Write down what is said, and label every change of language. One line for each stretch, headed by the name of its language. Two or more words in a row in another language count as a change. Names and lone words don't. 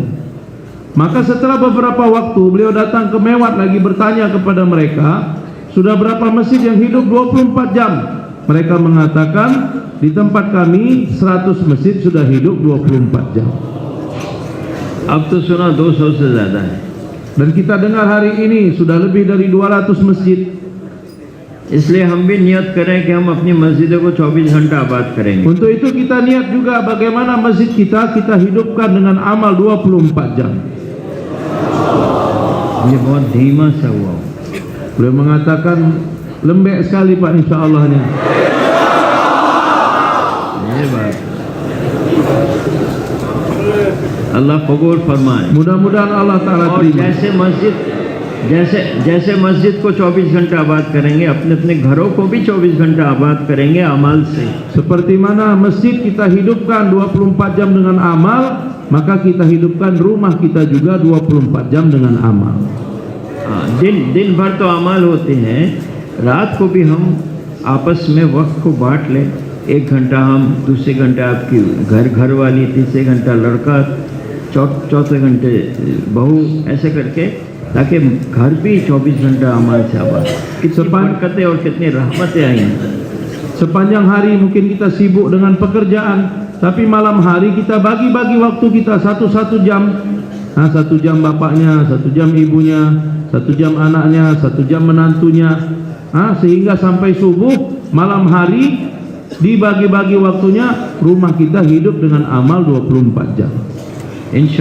Indonesian: Maka setelah beberapa waktu beliau datang ke Mewat lagi bertanya kepada mereka, sudah berapa masjid yang hidup 24 jam? Mereka mengatakan di tempat kami 100 masjid sudah hidup 24 jam.
Hindi: अब तो सुना 200 से ज़्यादा है।
Indonesian: Dan kita dengar hari ini sudah lebih dari 200 masjid.
Hindi: इसलिए हम भी नियत करें कि हम अपनी मस्जिदों को 24 घंटा आबाद करेंगे।
Indonesian: Untuk itu kita niat juga bagaimana masjid kita hidupkan dengan amal 24 jam.
Hindi: ये बहुत धीमा सा हुआ।
Indonesian: Beliau mengatakan lembek sekali Pak, insyaallah nya.
Hindi: ये बात अल्लाह कबूल फरमाए।
Indonesian: Mudah-mudahan Allah Taala
Hindi: और
Indonesian: terima.
Hindi: जैसे मस्जिद को 24 घंटा आबाद करेंगे, अपने अपने घरों को भी 24 घंटा आबाद करेंगे अमाल से। Seperti mana masjid kita hidupkan 24 jam dengan amal, maka kita hidupkan rumah kita juga 24 jam dengan amal. दिन भर तो अमाल होते हैं, रात को भी हम आपस में वक्त को बांट लें। 1 घंटा हम, दूसरे घंटे आपकी घर वाली, तीसरे घंटा लड़का, चौथे घंटे बहू, ऐसे करके ताकि घर भी 24 घंटा अमाल से आबाद। कितनी बरकतें और कितनी रहमतें आई।
Indonesian: Sepanjang hari mungkin kita sibuk dengan pekerjaan, tapi malam hari kita bagi-bagi waktu kita 1 jam. 1 jam bapaknya, 1 jam ibunya, 1 jam anaknya, 1 jam menantunya, sehingga sampai subuh malam hari dibagi-bagi waktunya, rumah kita hidup dengan amal 24 jam.